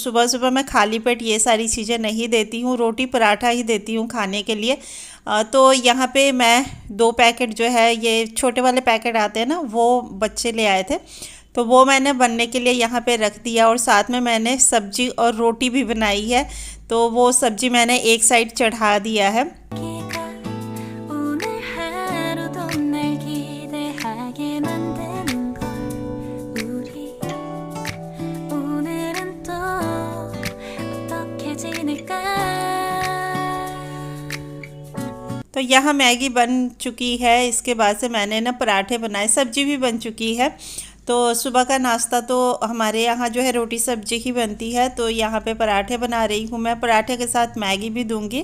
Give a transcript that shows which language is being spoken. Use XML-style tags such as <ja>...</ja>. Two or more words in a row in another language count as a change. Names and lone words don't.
<hi>सुबह सुबह मैं खाली पेट ये सारी चीज़ें नहीं देती हूँ, रोटी पराठा ही देती हूँ खाने के लिए। तो यहाँ पे मैं 2 पैकेट जो है, ये छोटे वाले पैकेट आते हैं ना, वो बच्चे ले आए थे, तो वो मैंने बनने के लिए यहाँ पे रख दिया। और साथ में मैंने सब्जी और रोटी भी बनाई है, तो वो सब्जी मैंने एक साइड चढ़ा दिया है।</hi> <ko>기가 오늘 하루도 날 기대하게 만드는 걸 우리 오늘은 또 어떻게 지낼까</ko> <hi>तो यहाँ मैगी बन चुकी है। इसके बाद से मैंने ना पराठे बनाए, सब्जी भी बन चुकी है। तो सुबह का नाश्ता तो हमारे यहाँ जो है रोटी सब्जी ही बनती है। तो यहाँ पे पराठे बना रही हूँ मैं, पराठे के साथ मैगी भी दूंगी।</hi>